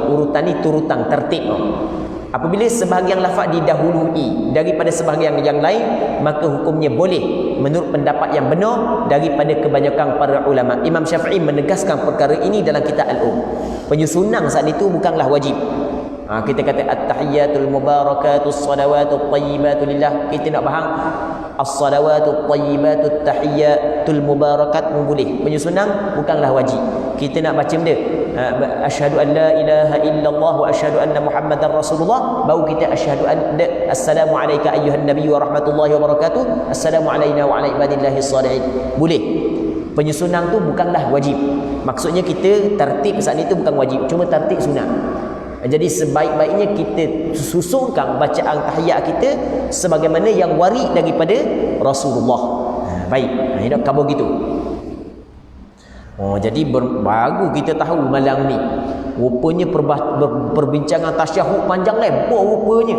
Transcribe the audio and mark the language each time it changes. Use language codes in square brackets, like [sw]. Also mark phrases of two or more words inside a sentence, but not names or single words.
[ms] Urutan ni turutan tertib. Apabila sebahagian lafaz didahului daripada sebahagian yang lain, maka hukumnya boleh menurut pendapat yang benar daripada kebanyakan para ulama. Imam Syafi'i menegaskan perkara ini dalam kitab Al-Um. Penyusunan saat itu bukanlah wajib. Kita kata [ar] التحيات المباركات الصلوات الطيبات لله. [ms] Kita nak faham [ar] الصلوات الطيبات التحيات المباركات [ms] boleh. Penyusunan bukanlah wajib. Kita nak baca benda [ar] أشهد أن لا إله إلا الله وأشهد أن محمدا رسول الله, [ms] baru kita [ar] أشهد أن السلام عليك أيها النبي ورحمة الله وبركاته السلام علينا وعلى عباد الله الصالحين. Boleh. [ms] Penyusunan tu bukanlah wajib. Maksudnya kita tertib saat itu bukan wajib, cuma tertib sunat. Jadi sebaik-baiknya kita susunkan bacaan tahiyat kita sebagaimana yang warid daripada Rasulullah. Baik, ini nak khabar gitu. Jadi baru kita tahu malam ni rupanya perbincangan tasyahud panjang lebar rupanya.